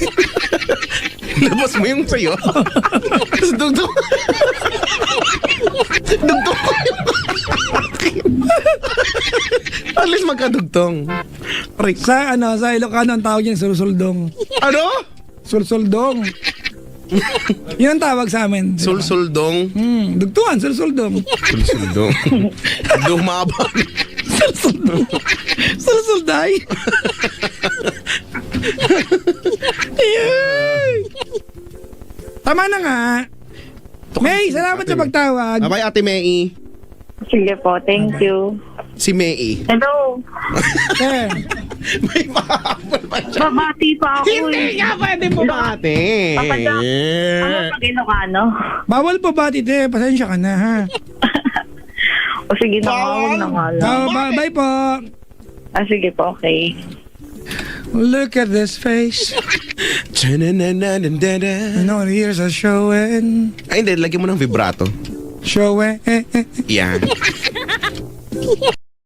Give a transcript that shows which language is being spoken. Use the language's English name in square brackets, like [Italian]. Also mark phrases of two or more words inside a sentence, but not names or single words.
[Filipino] Labas mo yung sayo. Tapos dugtong. Dugtong ko yung akin. At least magkadugtong. Rick. Sa Ilocano ang tawag niya sulsuldong. Ano? Sulsuldong. Yun ang tawag sa amin. di ba? Sulsuldong. Dugtungan, sulsuldong. Sulsuldong. Dumabang. Sulsuldong. Sulsulday. Ayun. Tama na nga. May, salamat sa pagtawag. Abay, Ate May. Sige po, [English] thank you. [Filipino] Si May. Hello. Eh, May pahabol pa siya. Babati pa ako. Hindi nga pwede bumati. Papadya. Ano pag Ilocano? bawal pa ba, tite? Pasensya ka na, ha? O sige na, huwag na nga lang. Bye po. Sige po, okay. [English] Look at this face. Ay, No, the ears are showing. [Filipino] hindi. Lagyan mo ng vibrato. Showing. Yan.